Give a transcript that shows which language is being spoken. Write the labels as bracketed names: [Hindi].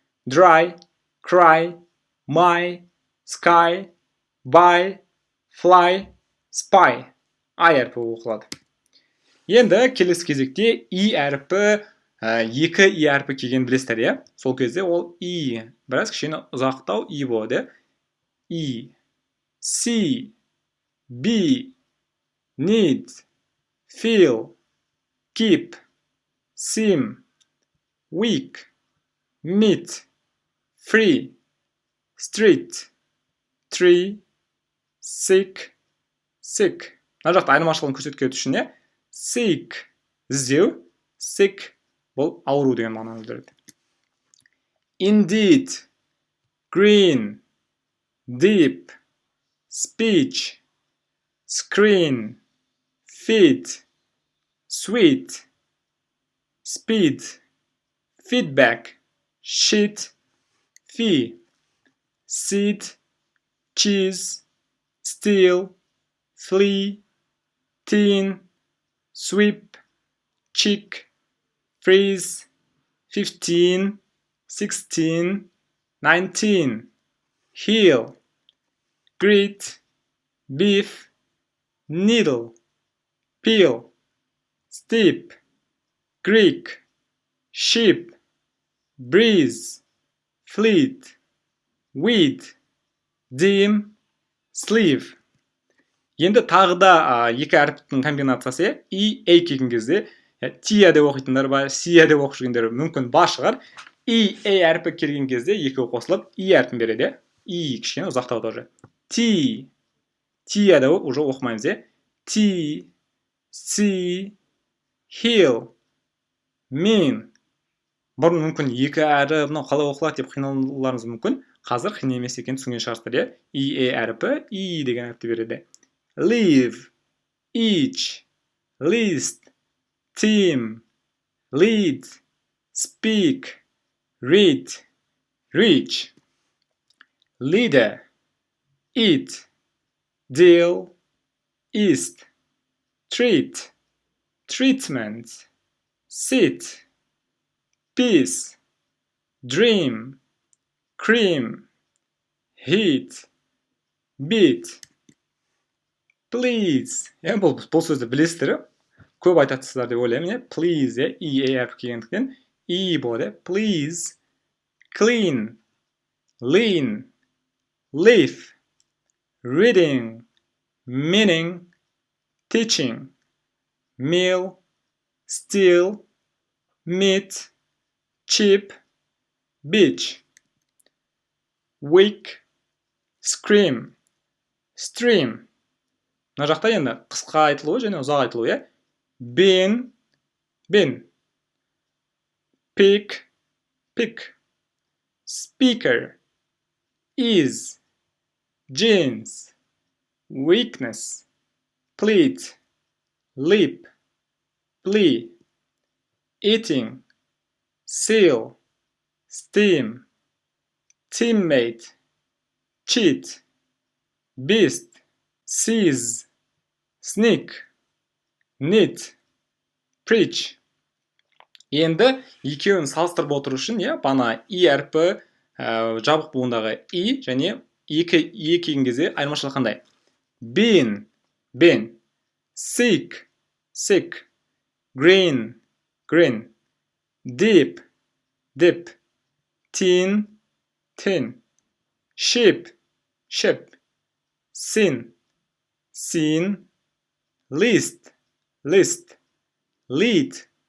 [English] Dry, cry, my, sky, buy, fly, spy. [Kazakh] I әрпі оқылады. Енді келесі кезекте i әрпі, екі i әрпі келген білесіздер, е? Сол кезде ол i, біраз кішкене ұзақтау i болады. [English] I, see, be, need, feel, keep, seem, weak, meet, free, street, tree, sick, sick. [Kazakh] Мына жақта айырмашылығын көрсеткен үшін, е? Sick, іздеу, sick, бұл ауру деген мағынаны білдіреді. [English] Indeed, green, deep, speech, screen, feed, sweet, speed, feedback, sheet, fee, seed, cheese, steal, flee, teen, sweep, chick, freeze, 15, 16, 19, heel, greet, beef, needle, peel, steep, Greek, sheep, breeze, fleet, weed, dim, sleeve. [Kazakh] Енді тағы да екі әріптің комбинациясы, и, a келген кезде, тия деп оқитындар ба, сия деп оқып жүргендер мүмкін бар шығар. И, a әрпі келген кезде екеуі қосылып, и әрпін береді. И кішкене ұзақтау тоже. Ти, тия деп уже оқымаймыз, е? [English] Ти, си, heel, mean. [Kazakh] Бұрын мүмкін екі әрі, мынау қалай оқылады деп қиналуларыңыз мүмкін. Қазір қиын емес екенін түсінген шығарсыздар, е? И, a әрпі, и деген әріпті береді. [English] Leave, each, list, team, lead, speak, read, reach, leader, eat, deal, east, treat, treatment, sit, peace, dream, cream, heat, beat, please. [Kazakh] Бұл сөзді білесіздер, көп айтатсыздар деп ойлаймын. Please, и әрпі келгендіктен и болады. [English] Please, clean, lean, leaf, reading, meaning, teaching, meal, steal, meat, cheap, beach, weak, scream, stream. [Kazakh] Мына жақта енді қысқа айтылуы және ұзақ айтылуы, е? [English] Been, pick, speaker, is, jeans, weakness, plead, lip, plea, eating, seal, steam, teammate, cheat, beast, seize, sneak, knit, preach. [Kazakh] Енді екеуін салыстырып отыру үшін, бана и әрпі жабық буындағы и және екі келген кезде айырмашылығы қандай? [English] Been, sick, green, deep, teen, sheep, sin, seen, list, lead,